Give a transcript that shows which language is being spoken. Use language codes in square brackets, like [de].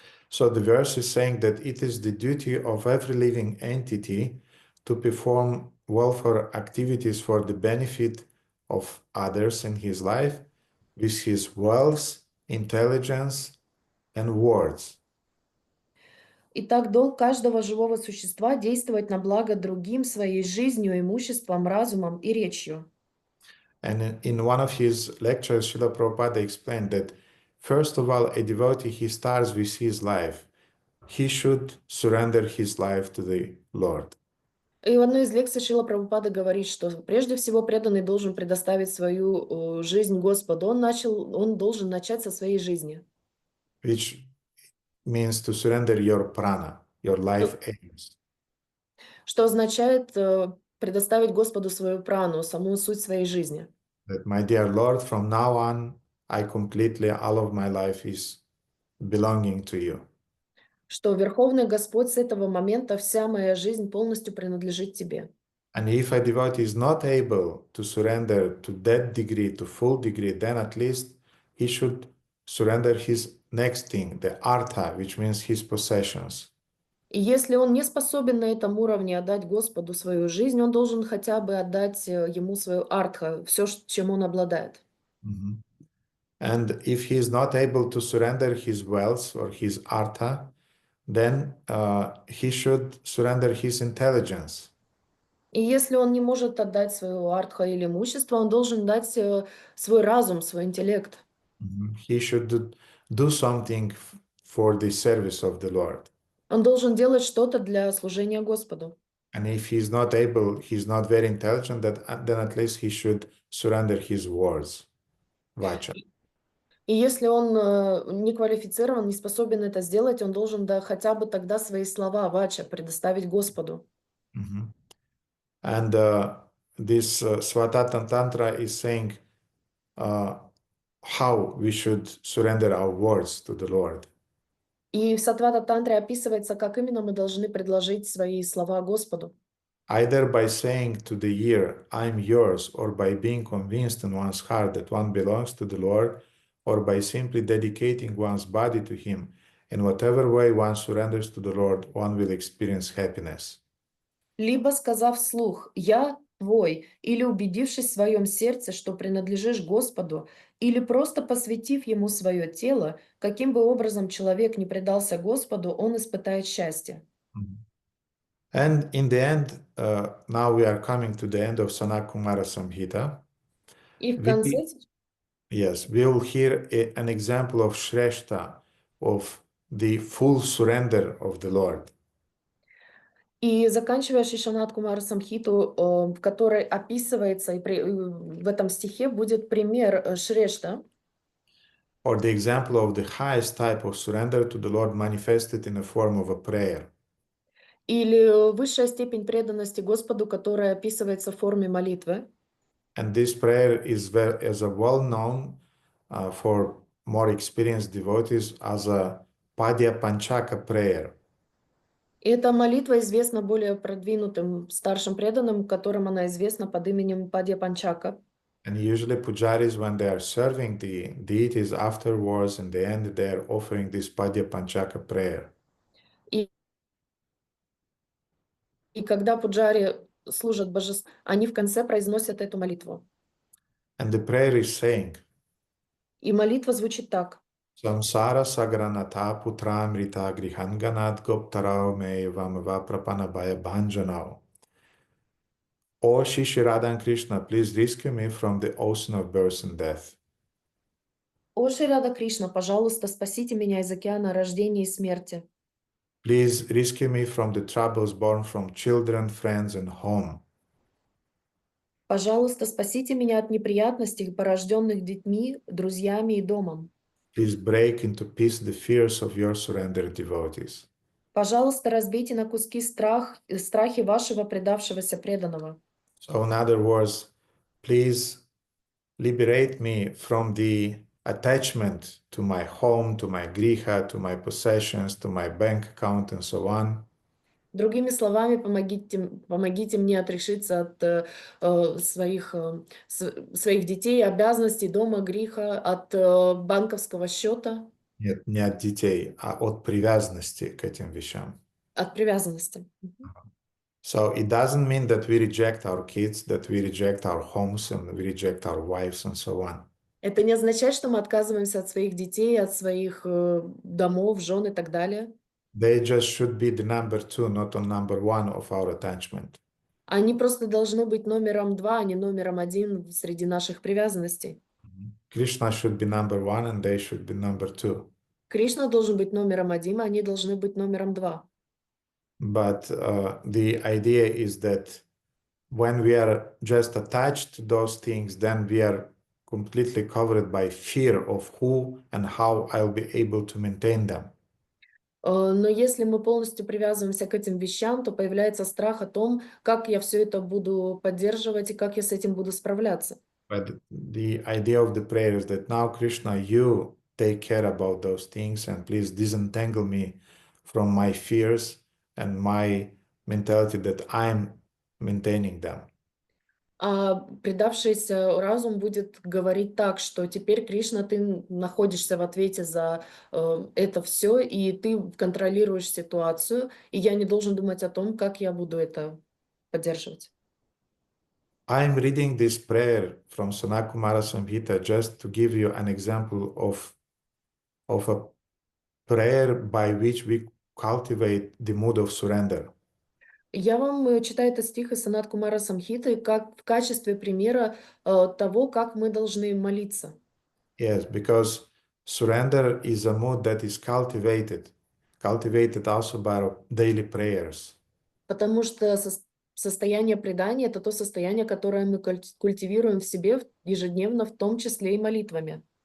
[en] So the verse is saying that it is the duty of every living entity to perform welfare activities for the benefit of others in his life with his wealth, intelligence, and words. [ru] Итак, долг каждого живого существа действовать на благо другим своей жизнью, имуществом, разумом и речью. [en] And in one of his lectures, Srila Prabhupada explained that first of all, a devotee, he starts with his life. He should surrender his life to the Lord. [ru] И в одной из лекций Шрила Прабхупада говорит, что прежде всего преданный должен предоставить свою жизнь Господу. Он должен начать со своей жизни. [en] Which means to surrender your prana, your life aims. [ru] Что означает предоставить Господу свою прану, саму суть своей жизни. [en] That, my dear Lord, from now on, I completely, all of my life is belonging to you. [ru] Что Верховный Господь, с этого момента вся моя жизнь полностью принадлежит Тебе. [en] And if a devotee is not able to surrender to that degree, to full degree, then at least he should surrender his next thing, the artha, which means his possessions. [ru] И если он не способен на этом уровне отдать Господу свою жизнь, он должен хотя бы отдать ему свою артха, все, чем он обладает. [en] And if he is not able to surrender his wealth or his artha, then he should surrender his intelligence. [ru] И если он не может отдать свою артха или имущество, он должен дать свой разум, свой интеллект. [en] He should do something for the service of the Lord. [ru] Он должен делать что-то для служения Господу. [en] And if he's not able, he's not very intelligent, then at least he should surrender his words, vacha. [ru] И если он не квалифицирован, не способен это сделать, он должен хотя бы тогда свои слова, вача, предоставить Господу. [en] And this Svatatan Tantra is saying how we should surrender our words to the Lord. [ru] И в Сатвата Тантре описывается, как именно мы должны предложить свои слова Господу. [en] Either by saying to the ear, I'm yours, or by being convinced in one's heart that one belongs to the Lord, or by simply dedicating one's body to Him. In whatever way one surrenders to the Lord, one will experience happiness. [ru] Либо сказав вслух «Я твой», или убедившись в своем сердце, что принадлежишь Господу, или просто посвятив Ему свое тело, каким бы образом человек не предался Господу, он испытает счастье. [en] And in the end, now we are coming to the end of Sanakumara Samhita. [ru] И в конце [en] Yes, we will hear an example of Shrestha, of the full surrender of the Lord. [ru] И заканчивая Шишанат Кумара Самхиту, в которой описывается, в этом стихе будет пример Шрешта, [en] Or the example of the highest type of surrender to the Lord manifested in the form of a prayer. [ru] или высшая степень преданности Господу, которая описывается в форме молитвы. [en] And this prayer is well known for more experienced devotees as a Padya Panchaka prayer. [ru] И эта молитва известна более продвинутым старшим преданным, которым она известна под именем Падья Панчака. [en] And usually pujaris, when they are serving the deities afterwards, in the end, they are offering this Padya Panchaka prayer. [ru] И когда пуджари служат божеству, они в конце произносят эту молитву. [en] And the prayer is saying, [ru] И молитва звучит так. [sa] Samsara sagranata putramrita grihanganat goptarao me vamava prapanabhaya bhanjanao. [en] O Shishi Radha Krishna, please rescue me from the ocean of birth and death. [ru] О Шри Рада Кришна, пожалуйста, спасите меня из океана рождения и смерти. [en] Please rescue me from the troubles born from children, friends, and home. [ru] Пожалуйста, спасите меня от неприятностей, порожденных детьми, друзьями и домом. [en] Please break into peace the fears of your surrendered devotees. [ru] Пожалуйста, разбейте на куски страхи вашего предавшегося преданного. [en] So, in other words, please liberate me from the attachment to my home, to my griha, to my possessions, to my bank account, and so on. [ru] Другими словами, помогите мне отрешиться от своих детей, обязанностей, дома, греха, от банковского счета, Нет, не от детей, а от привязанности к этим вещам. от привязанности. [en] So it doesn't mean that we reject our kids, that we reject our homes, and we reject our wives, and so on. [ru] Это не означает, что мы отказываемся от своих детей, от своих домов, жен и так далее. [en] They just should be the number two, not on number one of our attachment. [ru] Они просто должны быть номером 2, а не номером 1 среди наших привязанностей. [en] Krishna should be number one, and they should be number two. [ru] Кришна должен быть номером 1, а они должны быть номером 2. [en] But the idea is that when we are just attached to those things, then we are completely covered by fear of who and how I'll be able to maintain them. [ru] Но если мы полностью привязываемся к этим вещам, то появляется страх о том, как я все это буду поддерживать и как я с этим буду справляться. [en] But the idea of the prayer is that now, Krishna, you take care about those things, and please disentangle me from my fears and my mentality that I'm maintaining them. [ru] А предавшийся разум будет говорить так, что теперь, Кришна, ты находишься в ответе за это все, и ты контролируешь ситуацию, и я не должен думать о том, как я буду это поддерживать. [en] I'm reading this prayer from Sanakumara Samhita just to give you an example of a prayer by which we cultivate the mood of surrender. [ru] Я вам читаю этот стих из Санат Кумара Самхиты как в качестве примера того, как мы должны молиться. [en] Yes, because surrender is a mood that is cultivated also by our daily prayers. [ru] Потому что состояние предания — это то состояние, которое мы культивируем в себе ежедневно, в том числе и молитвами.